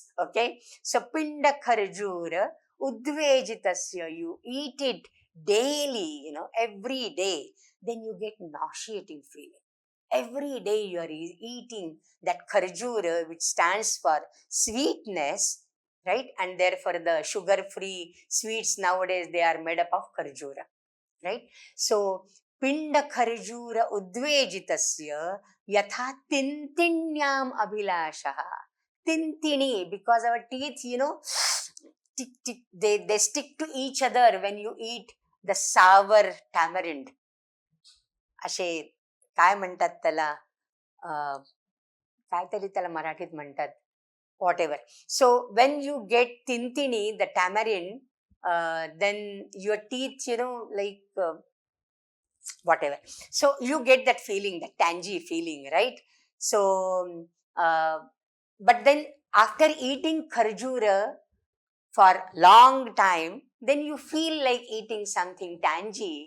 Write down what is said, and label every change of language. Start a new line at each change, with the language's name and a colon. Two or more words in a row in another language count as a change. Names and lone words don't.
English: Okay, so
Sanskrit: pinda kharjura udvejitasya,
English: you eat it daily, every day, then you get nauseating feeling. Every day you are eating that kharjura, which stands for sweetness, right? And therefore the sugar-free sweets nowadays, they are made up of kharjura, right?
Sanskrit: So pinda kharjura udvejitasya yatha tintinyam abhilashaha.
English: Tintini, because our teeth, they stick to each other when you eat the sour tamarind.
Marathi: असे काय म्हणतात त्याला, काहीतरी त्याला मराठीत म्हणतात,
English: whatever. So when you get tintini, the tamarind, then your teeth, like whatever. So you get that feeling, that tangy feeling, right? So, but then after eating kharjura for long time, then you feel like eating something tangy.